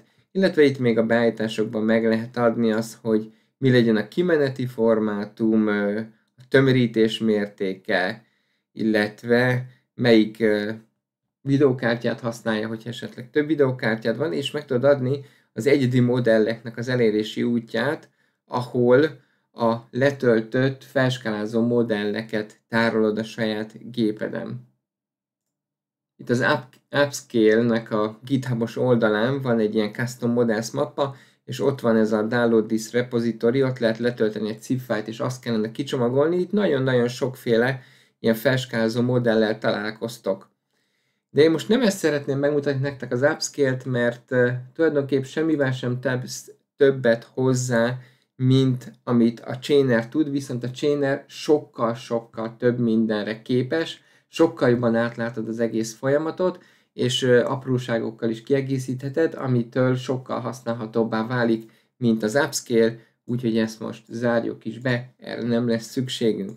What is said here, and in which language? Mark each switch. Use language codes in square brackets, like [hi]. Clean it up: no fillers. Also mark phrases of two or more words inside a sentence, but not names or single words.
[hu] Illetve itt még a beállításokban meg lehet adni az, hogy mi legyen a kimeneti formátum, a tömörítés mértéke, illetve melyik videókártyát használja, hogy esetleg több videókártyád van, és meg tudod adni az egyedi modelleknek az elérési útját, ahol a letöltött felskálázó modelleket tárolod a saját gépeden. Itt az Upscale-nek a GitHub-os oldalán van egy ilyen [en] Custom Models [hu] mappa, és ott van ez a [en] Download this repository, [hu] ott lehet letölteni egy zip fájlt, és azt kellene kicsomagolni. Itt nagyon-nagyon sokféle ilyen felskálázó modellel találkoztok. De én most nem ezt szeretném megmutatni nektek az Upscale-t, mert tulajdonképpen semmivel sem többet hozzá, mint amit a Chainer tud, viszont a Chainer sokkal-sokkal több mindenre képes, sokkal jobban átlátod az egész folyamatot, és apróságokkal is kiegészítheted, amitől sokkal használhatóbbá válik, mint az Upscale, úgyhogy ezt most zárjuk is be, erre nem lesz szükségünk.